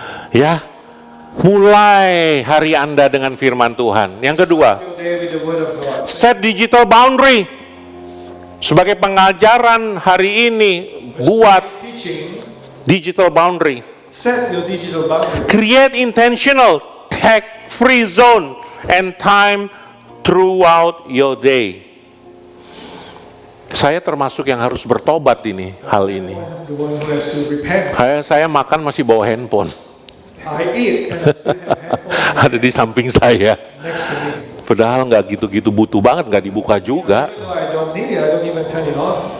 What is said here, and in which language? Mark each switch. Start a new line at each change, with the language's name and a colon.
Indonesian: Ya, mulai hari Anda dengan firman Tuhan. Yang kedua,
English: Fill day with the word of God. set digital boundary.
Indonesian: Sebagai pengajaran hari ini, buat
English: Teaching, digital boundary. set your digital boundary. Create intentional, tech-free zone and time throughout your day.
Indonesian: Saya termasuk yang harus bertobat ini, hal ini.
English: The one who has to repent.
Indonesian: Saya makan masih bawa handphone.
English: I eat and I still have handphone
Indonesian: Ada di samping saya.
English: next to me.
Indonesian: Padahal nggak gitu-gitu butuh banget, nggak dibuka juga.
English: Even though I don't need it, I don't even turn it on.